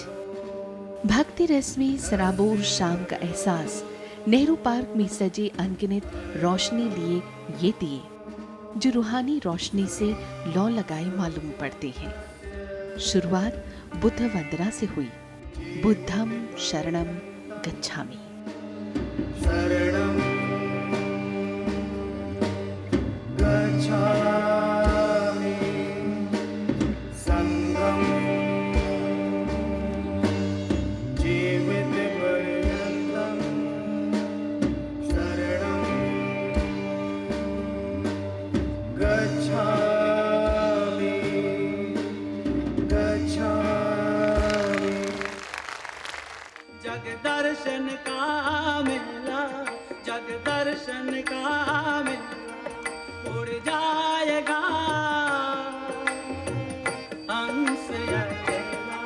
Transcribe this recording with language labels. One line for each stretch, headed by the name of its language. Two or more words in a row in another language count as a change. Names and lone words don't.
Hindi: भक्ति रस में सराबोर शाम का एहसास नेहरू पार्क में सजे अनगिनत रोशनी लिए ये दिए, जो रूहानी रोशनी से लौ लगाए मालूम पड़ते हैं। शुरुआत बुद्ध वंदना से हुई।
Pali: बुद्धम शरणम गच्छामि। शरणं गच्छामि, संघं जीवितपर्यन्तं शरणं गच्छामि, गच्छामि।
Hindi: जग दर्शन का मेला, जग दर्शन का मेला, उड़ जाएगा हंस अकेला।